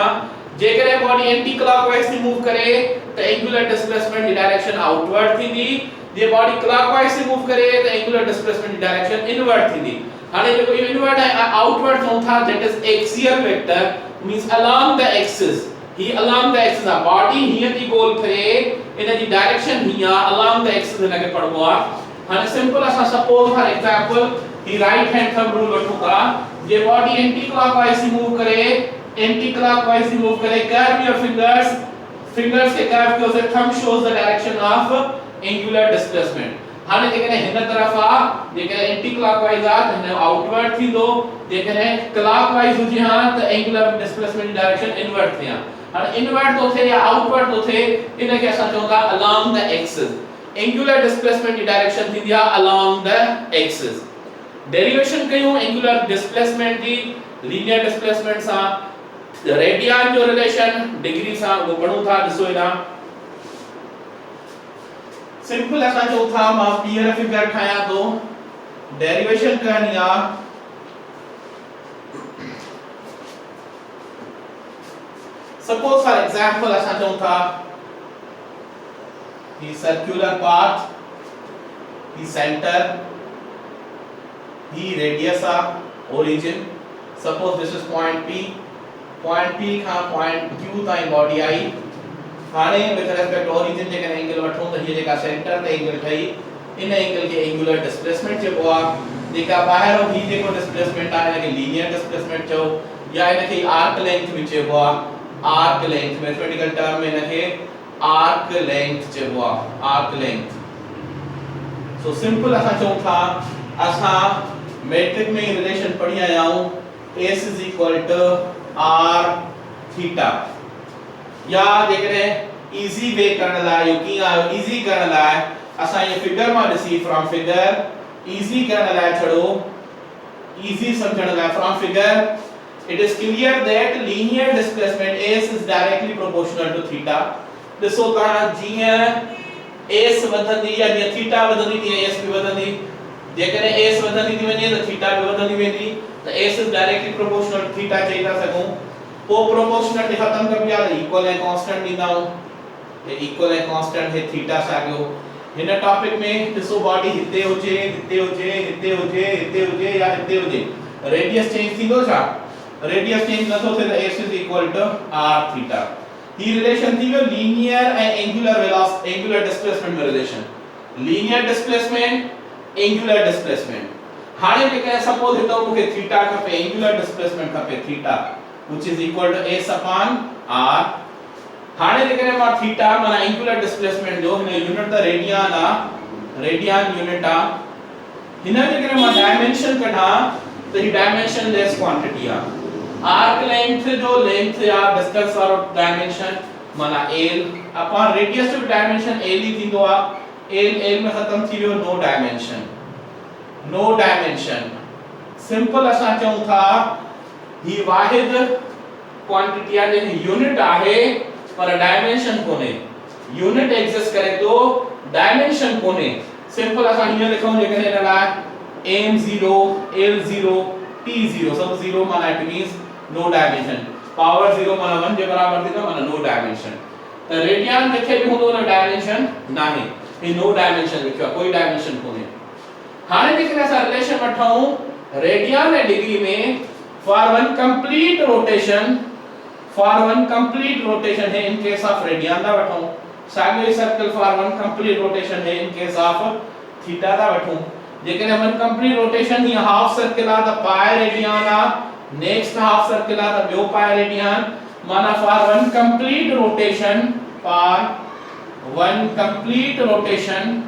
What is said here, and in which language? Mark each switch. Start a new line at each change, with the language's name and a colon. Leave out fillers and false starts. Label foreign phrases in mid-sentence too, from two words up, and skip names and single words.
Sindhi: जेकरे
English: body anti clockwise
Sindhi: थी मूव करे तो
English: angular displacement
Sindhi: की
English: direction outward
Sindhi: थींदी, जे
English: body clockwise
Sindhi: थी मूव करे तो
English: angular displacement
Sindhi: की
English: direction inward
Sindhi: थींदी। हाने जो इनवर्ड है आउटवर्ड थो था,
English: that is axial vector means along the axis.
Sindhi: ही
English: along the axis
Sindhi: आ बॉडी हिय दी गोल फिरे, इन जी डायरेक्शन हिय
English: along the axis
Sindhi: हिन के पढ़बो आ। हाने सिंपल असा
English: suppose for example
Sindhi: ही
English: right hand thumb rule
Sindhi: वठो था, जे
English: body anti clockwise
Sindhi: ही मूव करे,
English: anti clockwise
Sindhi: ही मूव करे,
English: curve your fingers, fingers
Sindhi: के कर्व के उसे
English: thumb shows the direction of angular displacement.
Sindhi: हाने जेकरे हिन तरफ आ, जेकरे
English: anti clockwise
Sindhi: आ त हिन आउटवर्ड थींदो, जेकरे क्लॉकवाइज हुजे हा त
English: angular displacement direction inward
Sindhi: थिया। हाने इनवर्ड तो थे या आउटवर्ड तो थे, इन के असा चोंदा
English: along the axis. angular displacement
Sindhi: की डायरेक्शन थी दिया
English: along the axis.
Sindhi: डेरिवेशन कयूं
English: angular displacement
Sindhi: जी
English: linear displacement
Sindhi: सा, रेडियन जो
English: relation degree
Sindhi: सा वो पढ़ू था। ॾिसो इना सिंपल असा जो था मां पीयर फिगर ठाया तो डेरिवेशन करनी आ।
English: suppose for example
Sindhi: असा जो था
English: the circular path, the center, the radius of origin. Suppose this is point P, point P का point Q
Sindhi: ताईं बॉडी आई। हाणे
English: with respect origin
Sindhi: जेका एंगल वठूं त ये जेका सेंटर ते एंगल ठई, इन एंगल के
English: angular displacement
Sindhi: चइबो आ। जेका ॿाहिरो ही जेको डिस्प्लेसमेंट आहे इनखे
English: linear displacement
Sindhi: चओ, या इनखे
English: arc length
Sindhi: भी चइबो आ।
English: arc length mathematical term
Sindhi: में इनखे
English: arc length
Sindhi: चइबो आ,
English: arc length.
Sindhi: सो सिंपल असा चऊं था, असा मैट्रिक में रिलेशन पढ़ी आया हूं, S r थीटा। या जेकरे
English: easy way
Sindhi: करण लाइ यो की आयो इजी करण लाइ असा ये फिगर में ॾिसी
English: from figure easy
Sindhi: करण लाइ छड़ो, इजी समझण लाइ
English: from figure it is clear that linear displacement S is directly proportional to theta।
Sindhi: ॾिसो ता जीअं S वधंदी या जीअं थीटा वधंदी तीअं S भी वधंदी, जेकॾहिं S वधंदी थी वञे त थीटा भी वधंदी वेंदी, त
English: S is directly proportional to theta
Sindhi: चई था सघूं। पो प्रोपोर्शनल खत्म कबी आ त इक्वल ऐं कांस्टेंट ॾींदा आहियूं, हे इक्वल ऐं कांस्टेंट हे थीटा साॻियो। हिन टॉपिक में ॾिसो बॉडी हिते हुजे, हिते हुजे, हिते हुजे, हिते हुजे या हिते हुजे,
English: radius change
Sindhi: थींदो छा?
English: radius change
Sindhi: नथो थे त
English: S is equal to r theta.
Sindhi: ही रिलेशन थी वियो लीनियर ऐं
English: angular velocity angular displacement
Sindhi: में रिलेशन,
English: linear displacement angular displacement.
Sindhi: हाणे जेके सपोज हितो मूंखे थीटा खपे,
English: angular displacement
Sindhi: खपे थीटा
English: which is equal to s upon r।
Sindhi: हाणे जेके मां थीटा माना
English: angular displacement
Sindhi: जो हिन यूनिट त रेडियन आ,
English: radian unit
Sindhi: आ, हिन जेके मां डायमेंशन कढा त ही
English: dimension less quantity
Sindhi: आ।
English: arc length
Sindhi: जो लेंथ या डिस्टेंस वारो डायमेंशन माना l अपॉन रेडियस जो डायमेंशन l ही थींदो आ। l में खत्म थी वियो,
English: no dimension, no dimension.
Sindhi: सिंपल असा चऊं था ही वाहिद क्वांटिटी आ जंहिंजी यूनिट आहे पर डायमेंशन कोने,
English: unit exist
Sindhi: करे तो डायमेंशन कोने। सिंपल असा हीअं लिखूं जेकॾहिं हिन लाइ m0 l0 t0 सब 0 माना
English: it means no dimension,
Sindhi: पावर 0 माना 1 जे बराबर थी तो माना
English: no dimension.
Sindhi: त रेडियन लिखे भी हूंदो न डायमेंशन नाहे, ही
English: no dimension
Sindhi: लिखियो, कोई डायमेंशन कोने। हाणे जेकॾहिं असां रिलेशन वठूं रेडियन ऐं डिग्री में
English: for one complete rotation, for one complete rotation
Sindhi: है
English: in case of radian
Sindhi: दा वठूं, साॻियो सर्कल
English: for one complete rotation
Sindhi: है
English: in case of theta
Sindhi: दा वठूं। जेकॾहिं
English: one complete rotation
Sindhi: ही
English: half circle
Sindhi: आहे त
English: pi radian
Sindhi: आहे,
English: next half circle
Sindhi: आहे त ॿियो
English: pi radian,
Sindhi: माना
English: for one complete rotation, for one complete rotation